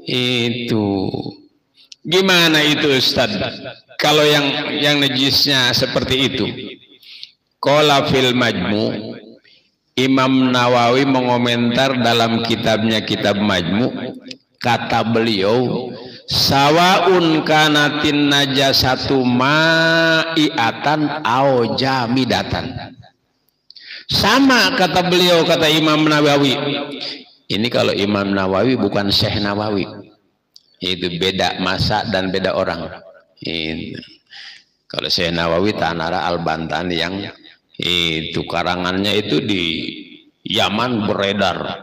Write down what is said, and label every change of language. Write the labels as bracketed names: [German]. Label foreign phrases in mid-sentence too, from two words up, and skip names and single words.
[Indonesian] Itu gimana itu Ustaz? Kalau yang najisnya seperti itu. [Arabic] قال في المجموع', [Indonesian] Imam Nawawi mengomentar dalam kitabnya Kitab Majmu', kata beliau, [Arabic] سواء كانت نجاسة مائعة أو جامدة. [Indonesian] Sama kata beliau, kata Imam Nawawi. Ini kalau Imam Nawawi bukan Syekh Nawawi. Itu beda masa dan beda orang. Kalau Syekh Nawawi Tanara Al-Bantani yang itu karangannya itu di Yaman beredar.